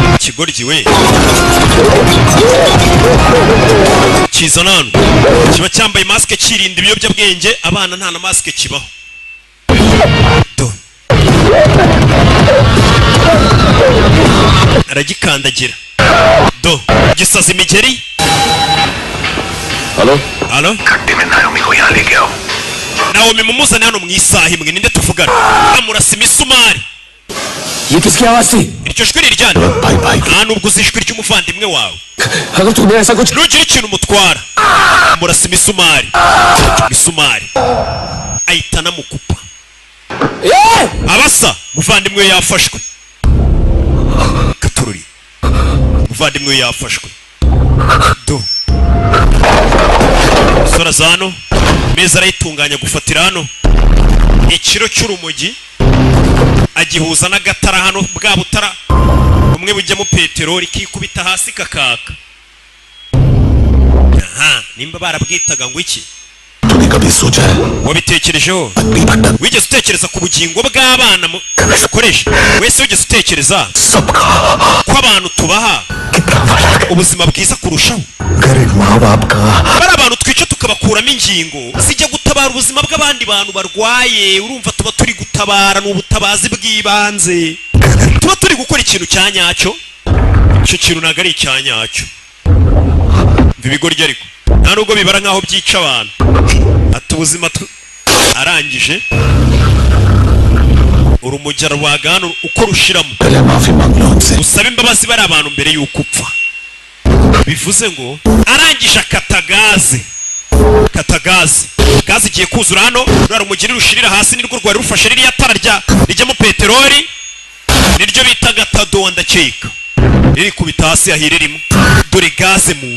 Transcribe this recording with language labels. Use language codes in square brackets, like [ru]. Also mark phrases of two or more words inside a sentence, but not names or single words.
[rw] ikigoryi we kizana hano kiba cyambaye masike kirinda ibiyobyabwenge abana nta na masike kibaho do aragikandagira do gisaza imigeri [hi] हेलो [rw] halo [hi] घंटे में नायोमी को यहाँ लेके आओ [rw] Naomi mumuzane hano mu isaha imwe ninde tuvugana amurasa imisumari [hi] ये किसकी आवाज थी [rw] iryo jwi riryana nta nubwo uzi ijwi ry'umuvandimwe wawe [hi] अगर तूने ऐसा कुछ [rw] nugira ikintu umutwara amurasa imisumari ahita anamukupa abasa muvandimwe we yafashwe katururi muvandimwe we yafashwe do sora zano meza arayitunganya gufatira hano ikiro cy'urumogi agihuza n'agatara hano bwa butara umwe bujyamo peteroli kikubita hasi kakaka aha nimba barabwitaga ngo iki [hi] तूने कभी सोचा है [rw] wabitekerejeho wigeze utekereza ku bugingo bw'abana mukoresha wese wigeze utekereza ko abantu tubaha ubuzima bwiza kurushaho [hi] गरीब माँ बाप का [rw] bari abantu twica tukabakuramo ingingo zijya gutabara ubuzima bw'abandi bantu barwaye urumva tuba turi gutabara n'ubutabazi bw'ibanze tuba turi gukora ikintu cya nyacyo icyo kintu ntabwo ari icya nyacyo ibigoryi ariko nta nubwo bibara nk'aho byica abantu ati ubuzima arangije urumujya rwagana uko rushiramo [hi] माफी मांग लो उनसे [rw] usaba imbabazi bari abantu mbere y'uko upfa bivuze ngo arangije akata gaze gaze igiye kuzura hano rwari umugiri rushirira hasi nirwo rwari rufashe ririya tara rijyamo peteroli niryo bita gatado ndakeka riri kubita hasi ahire rimwe dore gaze